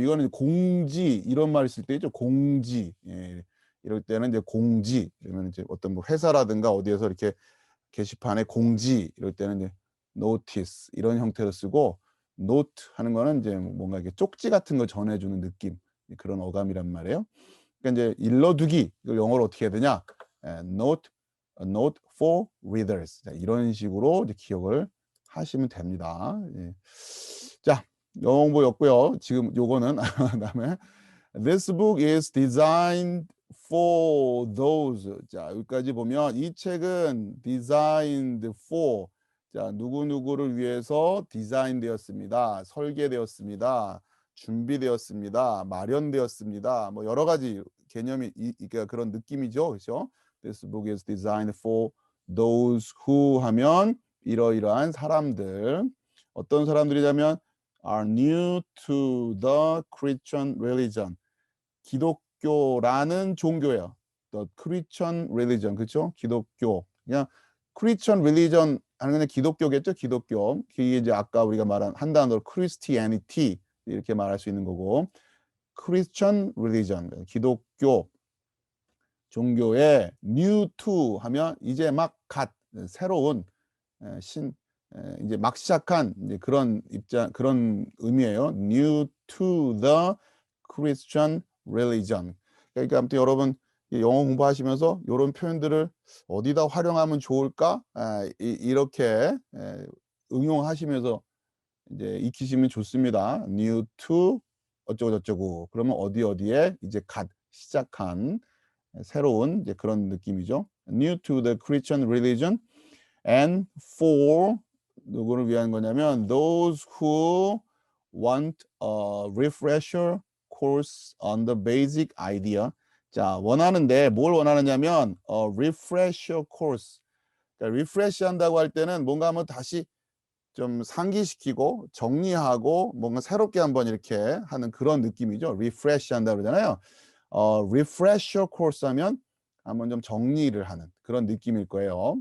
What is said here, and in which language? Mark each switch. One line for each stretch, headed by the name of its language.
Korean: 이거는 공지 이런 말 쓸 때 있죠. 공지. 이럴 때는 이제 공지 이러면 이제 어떤 뭐 회사라든가 어디에서 이렇게 게시판에 공지 이럴 때는 이제 노티스 이런 형태로 쓰고 노트 하는 거는 이제 뭔가 이렇게 쪽지 같은 거 전해주는 느낌 그런 어감이란 말이에요. 그러니까 이제 일러두기 이걸 영어로 어떻게 해야 되냐?
English: note a note for readers.
Korean: 자, 이런 식으로 이제 기억을 하시면 됩니다. 자, 영어 공부였고요. 지금 요거는 그다음에
English: This book is designed for those.
Korean: 자, 여기까지 보면 이 책은
English: designed for.
Korean: 자, 누구누구를 위해서 디자인되었습니다. 설계되었습니다. 준비되었습니다. 마련되었습니다. 뭐 여러 가지 개념이 그러니까 그런 느낌이죠. 그렇죠?
English: This book is designed for those who
Korean: 하면 이러이러한 사람들. 어떤 사람들이냐면
English: are new to the Christian religion.
Korean: 기독교라는 종교예요.
English: The Christian religion.
Korean: 그렇죠? 기독교. 그냥 Christian religion 하는 건 기독교겠죠? 기독교. 이게 이제 아까 우리가 말한 한 단어로 Christianity 이렇게 말할 수 있는 거고 Christian religion. 기독교 종교에 new to 하면 이제 막 새로운 이제 막 시작한 이제 그런 의미예요.
English: New to the Christian religion.
Korean: 그러니까 아무튼 여러분 영어 공부하시면서 이런 표현들을 어디다 활용하면 좋을까? 이렇게 응용하시면서 이제 익히시면 좋습니다.
English: New to
Korean: 어쩌고 저쩌고. 그러면 어디에 이제 시작한 새로운 이제 그런 느낌이죠.
English: new to the Christian religion and for
Korean: 누구를 위한 거냐면
English: those who want a refresher course on the basic idea.
Korean: 자, 원하는데 뭘 원하느냐면 refresher course. 그러니까 refresh 한다고 할 때는 뭔가 한번 다시 좀 상기시키고 정리하고 뭔가 새롭게 한번 이렇게 하는 그런 느낌이죠. refresh 한다고 그러잖아요. refresher course 하면 한번 좀 정리를 하는 그런 느낌일 거예요.